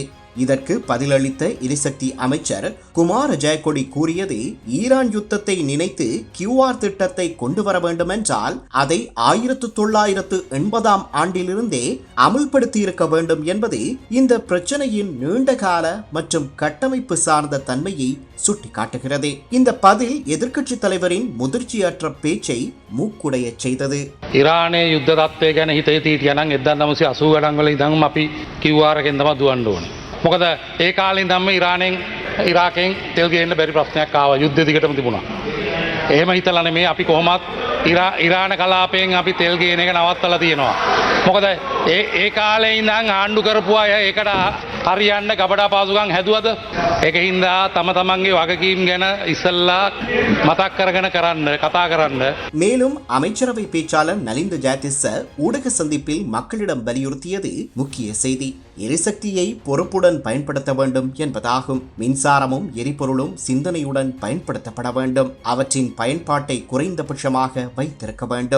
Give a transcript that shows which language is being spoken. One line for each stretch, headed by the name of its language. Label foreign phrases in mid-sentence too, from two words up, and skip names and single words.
Tamil: இதற்கு பதிலளித்த எரிசக்தி அமைச்சர் குமார ஜெயக்கொடி கூறியது, ஈரான் யுத்தத்தை நினைத்து QR திட்டத்தை கொண்டு வர வேண்டும் என்றால் அதை 1980ஆம் ஆண்டிலிருந்தே அமுல்படுத்தி இருக்க வேண்டும் என்பது இந்த பிரச்சனையின் நீண்டகால மற்றும் கட்டமைப்பு சார்ந்த தன்மையை சுட்டிக்காட்டுகிறது. இந்த பதில் எதிர்க்கட்சி தலைவரின் முதிர்ச்சியற்ற பேச்சை மூக்குடைய செய்தது.
Sinhala: ඊරානයේ යුද්ධ තත්ත්වය ගැන හිත හිටියා නම් 1980 ගණන් වල ඉඳන් අපි QR එකෙන් තමයි දුවන්න ඕනේ. මොකද ඒ කාලේ ඉඳන්ම ඉරාකෙන් තෙල් ගේන්න බැරි ප්‍රශ්නයක් ආවා. යුද්ධ දිගටම තිබුණා. එහෙම හිතලා නෙමෙයි අපි කොහොමත් ඉරාන කලාපයෙන් අපි තෙල් ගේන එක නවත්තලා තියෙනවා. මොකද ඒ කාලේ ඉඳන් ආණ්ඩු කරපු අය ඒකට හරියන්න ගබඩා පාසුකම් හැදුවද? ඒකින්ද තම තමන්ගේ වගකීම් ගැන ඉස්සල්ලා මතක් කරගෙන කතා කරන්න.
Tamil: மேலும் அமைச்சரவை பேச்சாளர் நலிந்த ஜாயதிச ஊடக சந்திப்பில் மக்களிடம் வலியுறுத்தியது முக்கிய செய்தி. எரிசக்தியை பொறுப்புடன் பயன்படுத்த வேண்டும் என்பதாகும். மின்சாரமும் எரிபொருளும் சிந்தனையுடன் பயன்படுத்தப்பட வேண்டும். அவற்றின் பயன்பாட்டை குறைந்தபட்சமாக வைத்திருக்க வேண்டும்.